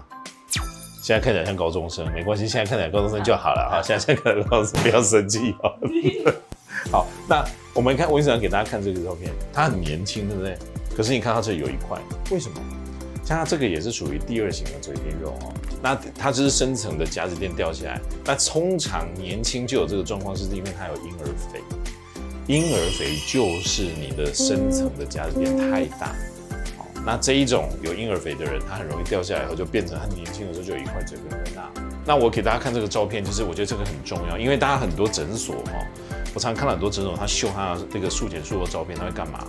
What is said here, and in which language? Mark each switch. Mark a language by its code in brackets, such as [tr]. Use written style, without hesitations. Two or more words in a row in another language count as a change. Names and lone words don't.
[zh] 現在看起來像高中生，沒關係，現在看起來高中生就好了哈。現在看起來高中生不要生氣哦。好，那我们看，我想給大家看這個照片，他很年輕，對不對？可是你看到這裡有一塊，為什麼？像他這個也是屬於第2型的嘴邊肉哦。那它就是深層的夾子墊掉下來。那通常年輕就有這個狀況，是因為它有嬰兒肥。嬰兒肥就是你的深層的夾子墊太大。那這一種有嬰兒肥的人，他很容易掉下來以後，就變成他年輕的時候就有一塊嘴邊肉大。那我給大家看這個照片，就是我覺得這個很重要，因為大家很多診所哈，我常看到很多診所，他秀他的這個術前術後照片，他會幹嘛？